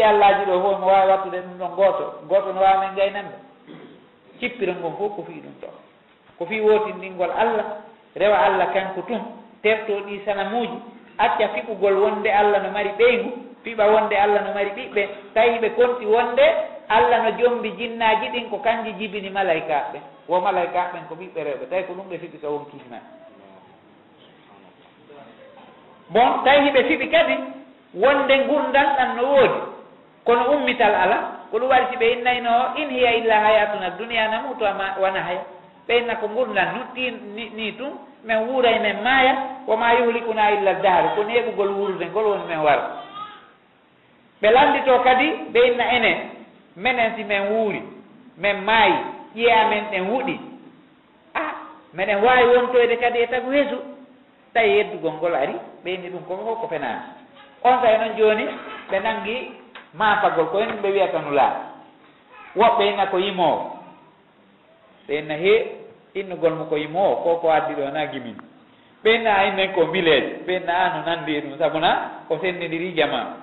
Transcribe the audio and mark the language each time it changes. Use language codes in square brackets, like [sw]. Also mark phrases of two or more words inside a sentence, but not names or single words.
[ff] allaji ɗo fof mo wawi wattude ɗum ɗon goto no wawi men gaynande cippira ngon fof ko fii ɗum ɗo ko fii wotindingol Allah rewa Allah kanko tun terto ɗi sanamuji acca fiɓugol wonde Allah no mari ɓeygu fiɓa wonde Allah no mari ɓiɓɓe tawi ɓe konti wonde Allah no jombi jinnaji ɗin ko kanji jibini malaikaɓe ɓen wo malaikaɓe ɓen ko ɓiɓɓe rewɓe tawi ko ɗum ɓe fiɓi ka wonkismen bon tawi hiɓe fiɓi kadi wonde gurdal ɗan no woodi kono ummital ala ko ɗum waɗi si ɓe innayno [ar] إن هي إلا حياتنا الدنيا نموت ونحيا [ff] ɓe inna ko gurdal ni tun min wuuray men maaya [ar] وما يهلكنا إلا الدهر [ff] ko neɓugol wuurde ngol woni men wara ɓe landito kadi ɓe inna enen menen si men wuuri men maayi ƴiye amen ɗen wuɗi meɗen wawi wontoyde kadi e tagu heesu tawi yeddugol ngol ari ɓeyni ɗum koko fof ko fenaani on tawi noon jooni ɓe nangi maafagol ko en ɓe wiyata nulaaɗo woɓɓe inna ko yimoowo ɓe inna innugol mo ko yimoowo koko addi ɗo na gimin ɓe inna a innen ko mbileeje ɓe inna a no nanndi ɗum sabu na ko sennidiri jama